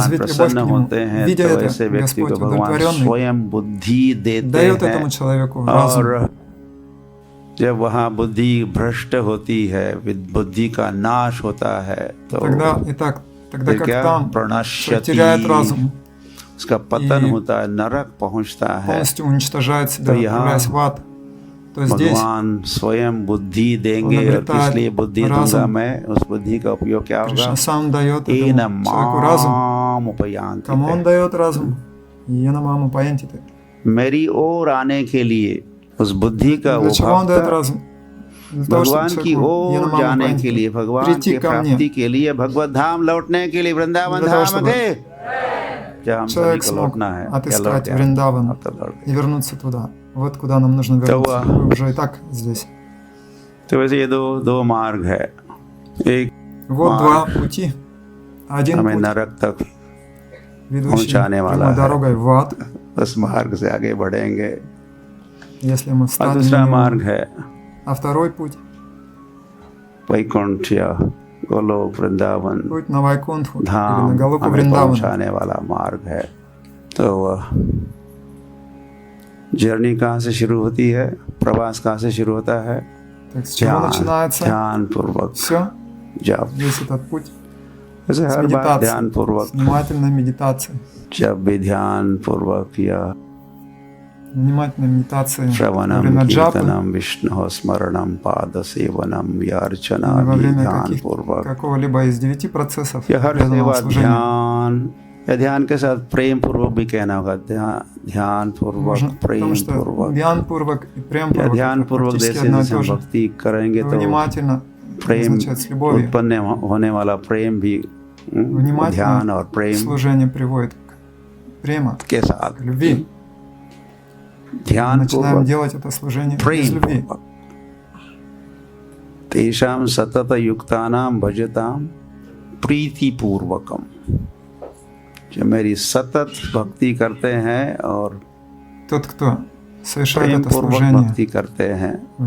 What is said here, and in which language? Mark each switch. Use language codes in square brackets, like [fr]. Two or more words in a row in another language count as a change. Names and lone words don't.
[ru] развить любовь [hi] प्रसन्न [ru] к नему, [hi] होते हैं, [ru] видя [hi] तो [ru] это, [hi] ऐसे व्यक्ति को [ru] Господь [hi] भगवान [ru] удовлетворенный [hi] स्वयं बुद्धि देते [ru] дает [hi] हैं। [ru] этому человеку разум. [hi] और जब वहाँ बुद्धि भ्रष्ट होती है, बुद्धि का नाश होता है, तो [ru] Тогда [hi] फिर [ru] как [hi] क्या? [ru] там человек [hi] प्रणश्यति, [ru] теряет разум, [hi] उसका पतन [ru] И [hi] होता है, नरक पहुँचता है। [ru] полностью уничтожает себя, [hi] तो यहाँ [ru] отправляясь в ад, то здесь [hi] भगवान स्वयं बुद्धि देंगे, [ru] Он [hi] और [ru] обретает [hi] किस लिए बुद्धि दूंगा [ru] разум. [hi] मैं? उस बुद्धि का उपयोग क्या होगा? [ru] Кришна сам дает [hi] एन [ru] этому человеку разум. [sa] माम उपयान्ति [ru] Кому [hi] ते। [ru] он дает разум? [sa] येन माम् उपयान्ति ते. [hi] मेरी ओर आने के लिए उस बुद्धि का [ru] Для [hi] वो [ru] чего он дает [hi] भक्त [ru] разум? Для того, чтобы [hi] भगवान की [ru] человеку [hi] ओर [ru] Янамаму [hi] जाने के लिए, [ru] паянтиты [hi] भगवान [ru] прийти [hi] की [ru] ко мне. [hi] प्राप्ति के लिए, भगवत धाम लौटने के लिए, वृंदावन [ru] Для того, [hi] धाम [ru] чтобы [hi] के जहाँ हम सभी [ru] Человек [hi] को [ru] смог [hi] लौटना है, या लौट [ru] отыскать [hi] गया, [ru] Вриндаван [hi] अब तो लौट गया। [ru] и вернуться туда. Вот куда нам нужно вернуться. [hi] हुआ। [ru] Мы уже и так здесь. [hi] तो वैसे ये दो मार्ग है। एक [ru] Вот Марк. два пути. Один [hi] हमें [ru] путь, [hi] नरक तक [ru] ведущий [hi] पहुंचाने वाला [ru] прямой [hi] है। [ru] дорогой в ад, [hi] उस मार्ग से आगे बढ़ेंगे। [ru] если мы [hi] और [ru] встанем [hi] दूसरा [ru] на него. [hi] मार्ग है [ru] А второй путь [hi] वैकुंठ या गोलोक वृंदावन [ru] путь на Вайкунтху или на [hi] धाम [ru] Галоку [hi] हमें [ru] Вриндавана. [hi] पहुंचाने वाला मार्ग है। तो जर्नी कहाँ से शुरू होती है? प्रवास कहाँ से शुरू होता है? [ru] Так с чего начинается [hi] ध्यान पूर्वक [ru] все? [hi] जब, [ru] Весь этот путь [hi] जैसे [ru] с [hi] हर बार [ru] медитацией, [hi] ध्यान पूर्वक, [ru] с внимательной медитацией. [hi] जब भी ध्यान पूर्वक या [ru] Внимательной медитацией во [hi] श्रवणम [ru] время джапы, [sa] कीर्तनम विष्णु स्मरणम पाद सेवनम [hi] या अर्चना [ru] или во [hi] भी [ru] время [hi] ध्यान पूर्वक, [ru] какого-либо из 9 процессов [hi] या हर [ru] преданного [hi] सेवा [ru] служения. [hi] ध्यान, या ध्यान के साथ प्रेम पूर्वक भी कहना होगा। ध्यान पूर्वक, [ru] Можно, [hi] प्रेम [ru] потому что [hi] पूर्वक, [ru] Dhyan-пурвак и [hi] या [ru] Прем-пурвак [hi] ध्यान [ru] это [hi] पूर्वक [ru] практически [hi] जैसे [ru] одно и [hi] जैसे [ru] то [hi] हम [ru] же. [hi] भक्ति करेंगे तो [ru] Внимательно [hi] प्रेम [ru] означает с любовью. [hi] उत्पन्न होने वाला प्रेम भी ध्यान [ru] Внимательно [hi] और प्रेम [ru] служение приводит к према, [hi] के साथ [ru] любви. [hi] ध्यान [ru] Начинаем [hi] पूर्वक [ru] делать это служение без [hi] प्रेम [ru] любви. [sa] पूर्वक तेषां सतत युक्तानां भजतां प्रीति पूर्वकम, [hi] जो मेरी सतत भक्ति करते हैं और [ru] Тот, кто совершает [hi] प्रेम [ru] это [hi] पूर्वक [ru] служение [hi] भक्ति करते हैं, उनको मैं